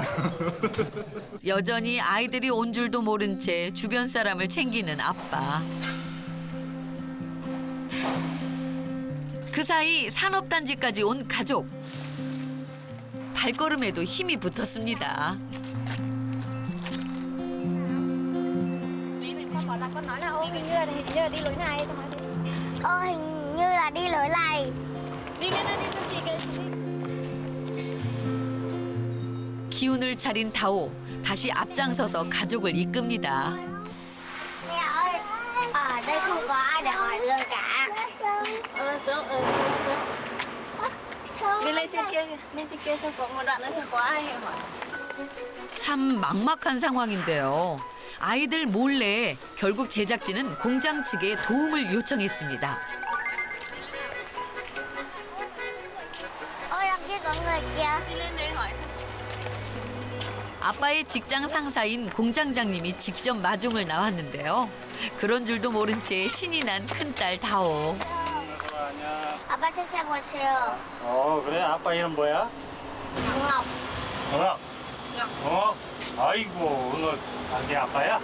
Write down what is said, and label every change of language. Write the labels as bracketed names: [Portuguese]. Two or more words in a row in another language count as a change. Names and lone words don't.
[Korean] 여전히 아이들이 온 줄도 모른 채 주변 사람을 챙기는 아빠. 그 사이 산업단지까지 온 가족. 발걸음에도 힘이 붙었습니다. [Vietnamese] Hình như là đi lối này. [Korean] 기운을 차린 다오. 다시 앞장서서 가족을 이끕니다. [Vietnamese] Mẹ ơi, ở đây không có ai để hỏi đường cả. Đi lên trên kia xem có một đoạn nữa xem có ai hỏi. [Korean] 참 막막한 상황인데요. 아이들 몰래 결국 제작진은 공장 측에 도움을 요청했습니다. [Vietnamese] Ôi, đằng kia có người kìa. Đi lên đấy hỏi xem. [Korean] 아빠의 직장 상사인 공장장님이 직접 마중을 나왔는데요. 그런 줄도 모른 채 신이 난 큰딸 다오. 아빠 세상 오세요. 그래? 아빠 이름 뭐야? Ngọc. 정학. 아이고, 은호, 네 아빠야?